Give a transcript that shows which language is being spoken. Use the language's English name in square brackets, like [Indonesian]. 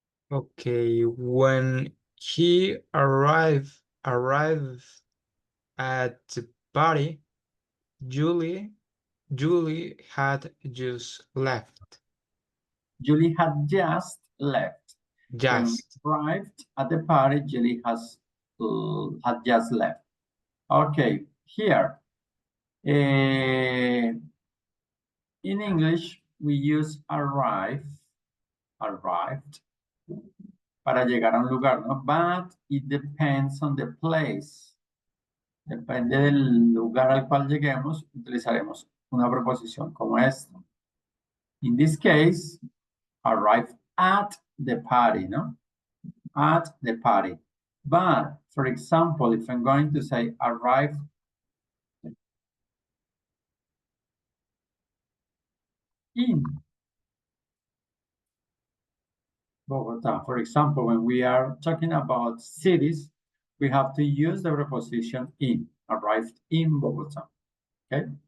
[English] Okay, when he arrived at the party, Julie had just left. Julie had just left. Just. When arrived at the party, Julie had just left. Okay, here. In English, we use arrived [Spanish] para llegar a un lugar, ¿no? [English] But it depends on the place. [Spanish] Depende del lugar al cual lleguemos, utilizaremos una preposición como esta. [English] In this case, arrive at the party, no? At the party. But, for example, if I'm going to say arrive in Bogota, for example, when we are talking about cities, we have to use the preposition in, arrived in Bogota, okay?